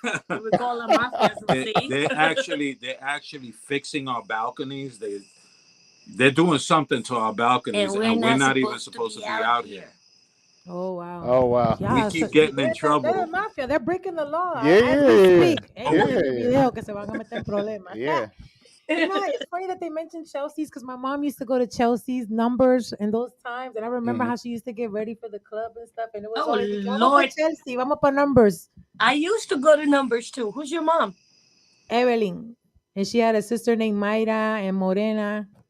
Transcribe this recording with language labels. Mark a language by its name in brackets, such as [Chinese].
[English] We call them mafia. they're actually fixing our balconies. They're doing something to our balconies, and we're not even supposed to be out here. Oh wow. Oh wow. Yeah, We keep getting in trouble. They're mafia. They're breaking the law. Yeah, as we yeah, speak. yeah. [Spanish] Ellos en el video que se van a meter en problemas. [English] Yeah. You know, it's funny that they mentioned Chelsea's because my mom used to go to Chelsea's numbers in those times, and I remember how she used to get ready for the club and stuff. And it was Oh, always like, Lord. [Spanish] vamos pa Chelsea, vamos pa numbers. [English] I used to go to numbers too. Who's your mom? Evelyn, and she had a sister named Mayra and Morena.